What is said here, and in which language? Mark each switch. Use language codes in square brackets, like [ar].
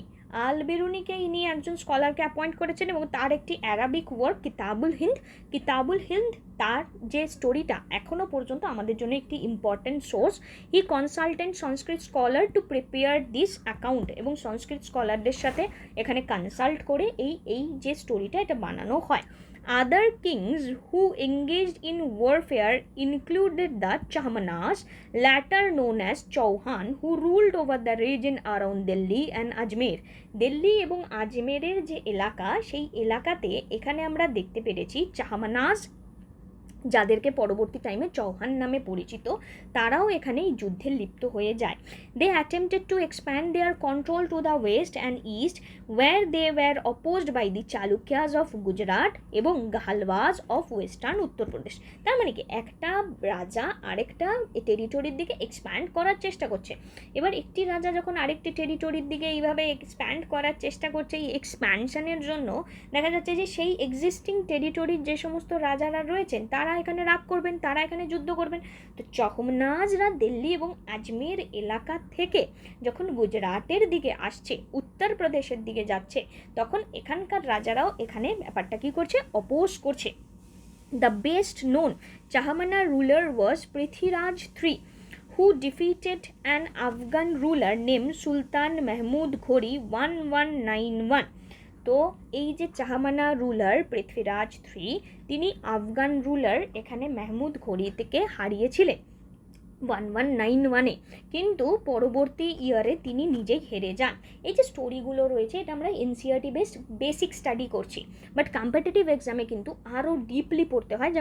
[bn] আল বেরুনিকে ইনি একজন স্কলারকে অ্যাপয়েন্ট করেছেন এবং তার একটি অ্যারাবিক ওয়ার্ক কিতাবুল হিন্দ তার যে স্টোরিটা এখনও পর্যন্ত আমাদের জন্য একটি important source. [en] he consultant Sanskrit scholar to prepare this account, [bn] এবং সংস্কৃত স্কলারদের সাথে এখানে কনসাল্ট করে এই যে স্টোরিটা এটা বানানো হয়। [en] Other kings who engaged in warfare included the Chahmanas, later known as Chauhan, who ruled over the region around Delhi and Ajmer. [bn] Delhi এবং আজমেরের যে এলাকা, সেই এলাকাতে এখানে আমরা দেখতে পেরেছি চাহমানাজ, যাদেরকে পরবর্তী টাইমে চৌহান নামে পরিচিত, তারাও এখানে এই যুদ্ধে লিপ্ত হয়ে যায়। [en] They attempted to expand their control to the west and east, where they were opposed by the Chalukyas of Gujarat এবং Gahadavalas of western Uttar Pradesh. [bn] তার মানে কি, একটা রাজা আরেকটা টেরিটরির দিকে এক্সপ্যান্ড করার চেষ্টা করছে। এবার একটি রাজা যখন আরেকটি টেরিটরির দিকে এইভাবে এক্সপ্যান্ড করার চেষ্টা করছে, এই এক্সপ্যানশনের জন্য দেখা যাচ্ছে যে সেই এক্সিস্টিং টেরিটরির যে সমস্ত রাজারা রয়েছেন তারা এখানে রাগ করবেন, তারা এখানে যুদ্ধ করবেন। তো চহমনাজরা দিল্লি এবং আজমের এলাকা থেকে যখন গুজরাটের দিকে আসছে, উত্তরপ্রদেশের দিকে যাচ্ছে, তখন এখানকার রাজারাও এখানে ব্যাপারটা কী করছে, অপোজ করছে। [en] The best known Chahamana ruler was Prithviraj III, who defeated an Afghan ruler named Sultan Mahmud Ghori 1191. [bn] তো এই যে চাহমানা রুলার পৃথ্বীরাজ III, তিনি আফগান রুলার এখানে মেহমুদ ঘোরি থেকে হারিয়েছিলেন 1191-এ, কিন্তু পরবর্তী ইয়ারে তিনি নিজেই হেরে যান। এই যে স্টোরিগুলো রয়েছে এটা আমরা এনসিআরটি বেসড বেসিক স্টাডি করছি, বাট কম্পিটিটিভ এক্সামে কিন্তু আরও ডিপলি পড়তে হয়।